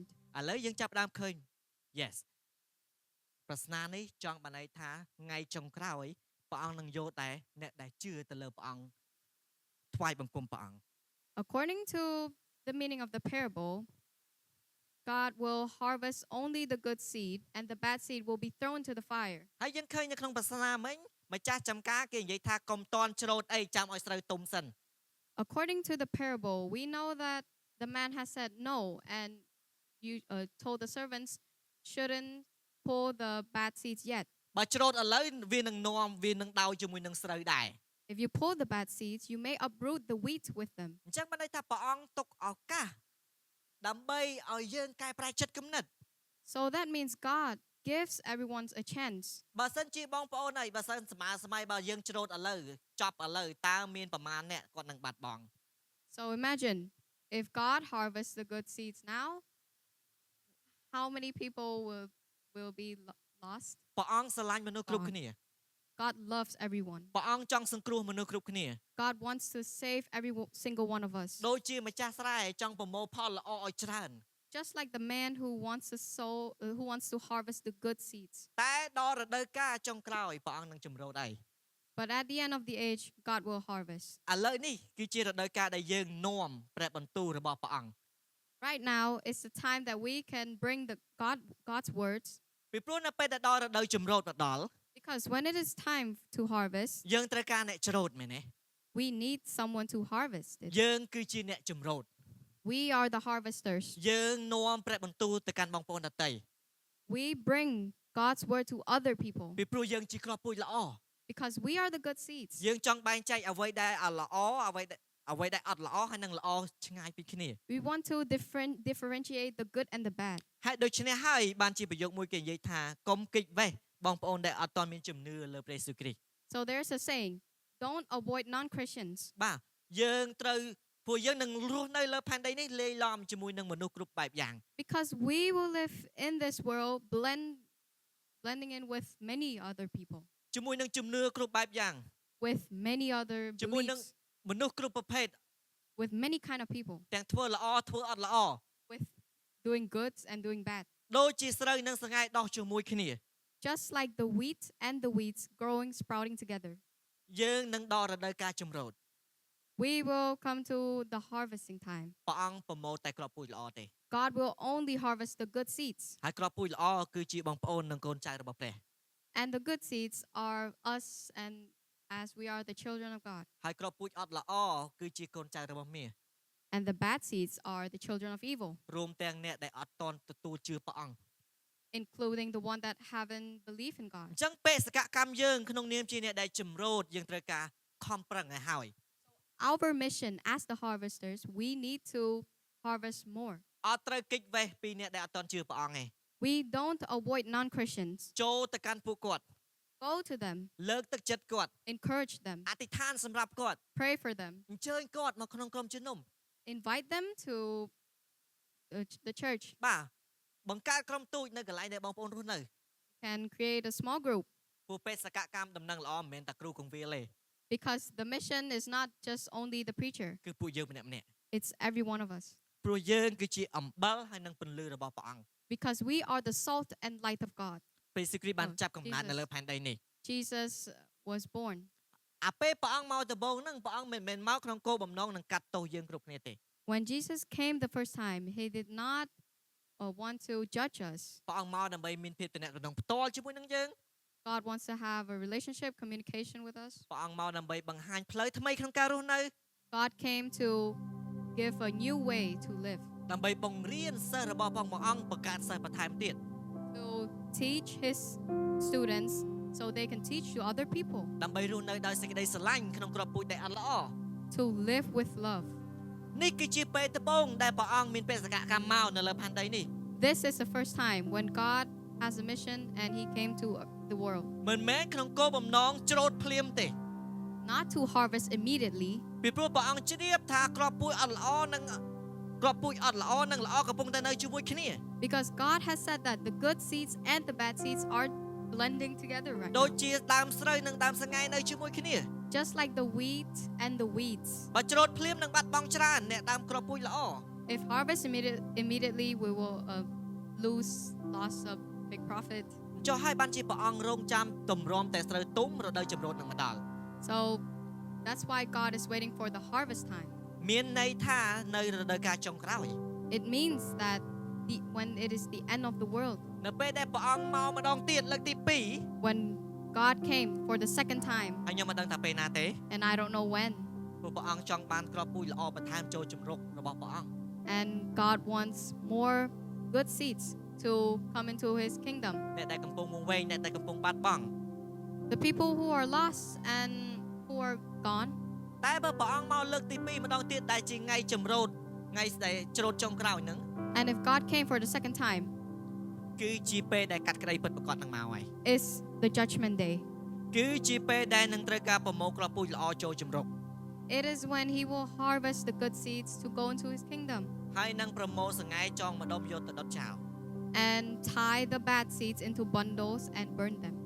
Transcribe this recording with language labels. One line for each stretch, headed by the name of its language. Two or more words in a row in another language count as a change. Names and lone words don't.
Khmer: ឥឡូវយើងចាប់ផ្ដើមឃើញ yes ប្រស្នានេះចង់បានន័យថាថ្ងៃចុងក្រោយព្រះអង្គនឹងយកតែអ្នកដែលជឿទៅលើព្រះអង្គថ្វាយបង្គំព្រះអង្គ
English: According to the meaning of the parable, God will harvest only the good seed, and the bad seed will be thrown to the fire.
Khmer: ហើយយើងឃើញនៅក្នុងប្រស្នាមិញម្ចាស់ចំការគេនិយាយថាកុំតន់ច្រូតអីចាំឲ្យស្រូវទុំសិន
English: According to the parable, we know that the man has said no, and you told the servants shouldn't pull the bad seeds yet.
Khmer: បើច្រូតឥឡូវវានឹងនាំវានឹងដោយជាមួយនឹងស្រូវដែរ
English: If you pull the bad seeds, you may uproot the wheat with them.
Khmer: អញ្ចឹងបានន័យថាព្រះអង្គទុកឱកាសដើម្បីឲ្យយើងកែប្រែចិត្តគំនិត
English: So that means God gives everyone a chance.
Khmer: បើសិនជាបងប្អូនហើយបើសិនសមាសម័យបើយើងច្រូតឥឡូវចប់ឥឡូវតើមានប្រមាណអ្នកគាត់នឹងបាត់បង់
English: So imagine if God harvests the good seeds now, how many people will be lost?
Khmer: ព្រះអង្គស្រឡាញ់មនុស្សគ្រប់គ្នា
English: God loves everyone.
Khmer: ព្រះអង្គចង់សង្គ្រោះមនុស្សគ្រប់គ្នា
English: God wants to save every single one of us.
Khmer: ដូចជាម្ចាស់ស្រែចង់ប្រមូលផលល្អឲ្យច្រើន
English: Just like the man who wants to harvest the good seeds.
Khmer: តែដល់រដូវកាលចុងក្រោយព្រះអង្គនឹងចម្រោតហើយ
English: But at the end of the age, God will harvest.
Khmer: ឥឡូវនេះគឺជារដូវកាលដែលយើងនាំព្រះបន្ទូលរបស់ព្រះអង្គ
English: Right now is the time that we can bring God's words,
Khmer: ពីព្រោះនៅពេលដែលដល់រដូវចម្រោតមកដល់
English: because when it is time to harvest,
Khmer: យើងត្រូវការអ្នកច្រូតមែនទេ
English: we need someone to harvest it.
Khmer: យើងគឺជាអ្នកចម្រោត
English: We are the harvesters.
Khmer: យើងនាំព្រះបន្ទូលទៅកាន់បងប្អូនដទៃ
English: We bring God's word to other people
Khmer: ពីព្រោះយើងជាគ្រាប់ពូជល្អ
English: because we are the good seeds.
Khmer: យើងចង់បែងចែកអ្វីដែលល្អអ្វីដែលអត់ល្អហើយនឹងល្អឆ្ងាយពីគ្នា
English: We want to differentiate the good and the bad.
Khmer: ហើយដូច្នេះហើយបានជាប្រយោគមួយគេនិយាយថាកុំគេចវេះបងប្អូនដែលអត់ទាន់មានជំនឿលើព្រះយេស៊ូវគ្រីស្ទ
English: So there's a saying, don't avoid non-Christians
Khmer: បាទយើងត្រូវព្រោះយើងនឹងរស់នៅលើផែនដីនេះលាយឡំជាមួយនឹងមនុស្សគ្រប់បែបយ៉ាង
English: because we will live in this world blending in with many other people,
Khmer: ជាមួយនឹងជំនឿគ្រប់បែបយ៉ាង
English: with many other
Khmer: ជាមួយនឹង
English: beliefs,
Khmer: មនុស្សគ្រប់ប្រភេទ
English: with many kind of people,
Khmer: ទាំងធ្វើល្អធ្វើអត់ល្អ
English: with doing good and doing bad.
Khmer: ដូចជាស្រូវនិងស្រងែដោះជាមួយគ្នា
English: Just like the wheat and the weeds sprouting together.
Khmer: យើងនឹងដល់រដូវកាលចម្រោត
English: We will come to the harvesting time.
Khmer: ព្រះអង្គប្រមូលតែគ្រាប់ពូជល្អទេ
English: God will only harvest the good seeds.
Khmer: ហើយគ្រាប់ពូជល្អគឺជាបងប្អូននិងកូនចៅរបស់ព្រះ
English: And the good seeds are us, and as we are the children of God.
Khmer: ហើយគ្រាប់ពូជអត់ល្អគឺជាកូនចៅរបស់មារ
English: And the bad seeds are the children of evil,
Khmer: រួមទាំងអ្នកដែលអត់តន់ទទួលជឿព្រះអង្គ
English: including the one that haven't believed in
Khmer: អ
English: God.
Khmer: ញ្ចឹងបេសកកម្មយើងក្នុងនាមជាអ្នកដែលចម្រោតយើងត្រូវការខំប្រឹងឲ្យហើយ
English: Our mission as the harvesters, we need to harvest more.
Khmer: អត់ត្រូវគេចវេះពីអ្នកដែលអត់តន់ជឿព្រះអង្គទេ
English: We don't avoid non-Christians.
Khmer: ចូលទៅកាន់ពួកគាត់
English: Go to them,
Khmer: លើកទឹកចិត្តគាត់
English: encourage them,
Khmer: អធិដ្ឋានសម្រាប់គាត់
English: pray for them,
Khmer: អញ្ជើញគាត់មកក្នុងក្រុមជំនុំ
English: invite them to the church.
Khmer: បាទបង្កើតក្រុមទូចនៅកន្លែងដែលបងប្អូនរស់នៅ
English: Can create a small group.
Khmer: ពួកបេសកកម្មដំណឹងល្អមិនមែនតែគ្រូកងវិលទេ
English: Because the mission is not just only the preacher,
Khmer: គឺពួកយើងម្នាក់ៗ
English: it's every one of us.
Khmer: ព្រោះយើងគឺជាអំបិលហើយនិងពន្លឺរបស់ព្រះអង្គ
English: Because we are the salt and light of God.
Khmer: ពេលសេគ្រីស្ទបានចាប់កំណើត
English: Jesus.
Khmer: នៅលើផែនដីនេះ
English: Jesus was born.
Khmer: អាពេលព្រះអង្គមកដំបូងហ្នឹងព្រះអង្គមិនមែនមកក្នុងគោលបំណងនឹងកាត់ទោសយើងគ្រប់គ្នាទេ
English: When Jesus came the first time, he did not want to judge us.
Khmer: ព្រះអង្គមកដើម្បីមានភាពទំនាក់ទំនងផ្ទាល់ជាមួយនឹងយើង
English: God wants to have a relationship, communication with us.
Khmer: ព្រះអង្គមកដើម្បីបង្ហាញផ្លូវថ្មីក្នុងការរស់នៅ
English: God came to give a new way to live,
Khmer: ដើម្បីបង្រៀនសិស្សរបស់ព្រះអង្គបង្កើតសិស្សបន្ថែមទៀត
English: to teach his students so they can teach to other people,
Khmer: ដើម្បីរស់នៅដោយសេចក្តីស្រឡាញ់ក្នុងក្របពូជដែលអត់ល្អ
English: to live with love.
Khmer: នេះគឺជាពេលដំបូងដែលព្រះអង្គមានបេសកកម្មមកនៅលើផែនដីនេះ
English: This is the first time when God has a mission and he came to the world.
Khmer: មិនមែនក្នុងគោលបំណងច្រូតភ្លាមទេ
English: Not to harvest immediately,
Khmer: ពីព្រោះព្រះអង្គជ្រាបថាក្របពូជអត់ល្អនិងក្របពូជអត់ល្អនិងល្អកំពុងតែនៅជាមួយគ្នា
English: because God has said that the good seeds and the bad seeds are blending together right
Khmer: ដូច
English: now.
Khmer: ជាដើមស្រូវនិងដើមស្ងាយនៅជាមួយគ្នា
English: Just like the wheat and the weeds.
Khmer: បើច្រូតភ្លាមនឹងបាត់បង់ច្រើនអ្នកដើមក្របពូជល្អ
English: If harvest immediately, we will lose loss of big profit.
Khmer: ចុះហើយបានជាព្រះអង្គរងចាំតម្រាំតែស្រូវទុំរដូវចម្រូតនឹងមកដល់
English: So that's why God is waiting for the harvest time.
Khmer: មានន័យថានៅរដូវកាលចុងក្រោយ
English: It means that when it is the end of the world,
Khmer: នៅពេលដែលព្រះអង្គមកម្ដងទៀតលើកទី
English: when God came for the second time,
Khmer: 2ហើយខ្ញុំមិនដឹងថាពេលណាទេ
English: and I don't know when,
Khmer: ព្រោះព្រះអង្គចង់បានក្របពូជល្អបន្ថែមចូលជំរុករបស់ព្រះអង្គ
English: and God wants more good seeds to come into his kingdom.
Khmer: អ្នកដែលកំពុងវង្វេងអ្នកដែលកំពុងបាត់បង់
English: The people who are lost and who are gone,
Khmer: តែបើព្រះអង្គមកលើកទី 2 ម្ដងទៀតដែលជាថ្ងៃចម្រូតថ្ងៃដែលច្រូតចុងក្រោយហ្នឹង
English: and if God came for the second time,
Khmer: គឺជាពេលដែលកាត់ក្តីពិតប្រាកដនឹងមកហើយ
English: is the judgment day.
Khmer: គឺជាពេលដែលនឹងត្រូវការប្រមូលក្របពូជល្អចូលជំរុក
English: It is when he will harvest the good seeds to go into his kingdom
Khmer: ហើយនឹងប្រមូលសង្ហែចងម្ដុំយកទៅដុតចោល
English: and tie the bad seeds into bundles and burn them.